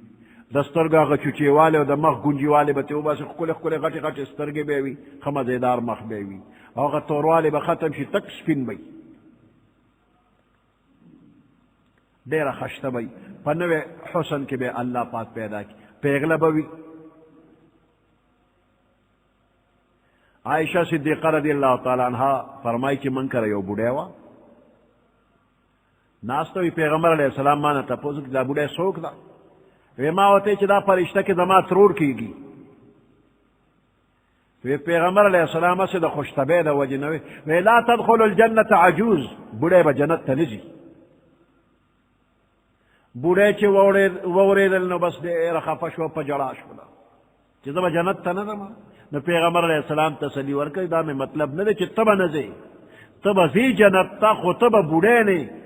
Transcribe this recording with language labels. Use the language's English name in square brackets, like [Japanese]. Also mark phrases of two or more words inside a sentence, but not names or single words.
[Pashto] د سترګو هغه چوچېوالی او د مخ ګونجېوالی به ترې وباسي، ښکلې ښکلې غټې غټې سترګې به یې وي، ښه مزېدار مخ به یې وي، او هغه توروالی به ختم شي، تک سپین به وي، ډېره خشته به وي، په نوې حسن کې به الله پاک پیدا کړي، پیغله به وي. عائشہ صدیقہ رضی اللہ تعالی عنہ فرمائی چې من کره یو بوډۍ وه ناسته وي، پیغمبر علیه السلام ما نه تپوس وکړي دا بوډۍ څوک ده؟ وی ما ورته چې دا فرشته کې زما ترور کېږي. وی پیغمبر علیه السلام هسې د خوشطبۍ د وجې نه وی [Arabic] لا تدخل الجنة عجوز، [Pashto] بوډۍ به جنت ته نه ځي. بوډۍ چې واورېدل نو بس ډېره خفه شوه، په ژړا شوله چې زه به جنت ته نه ځم. نو پیغمبر علیه السلام تسلي ورکړي دا مې مطلب نه دی چې ته به نه ځې، ته به ځې جنت ته، خو ته به بوډۍ نه یې.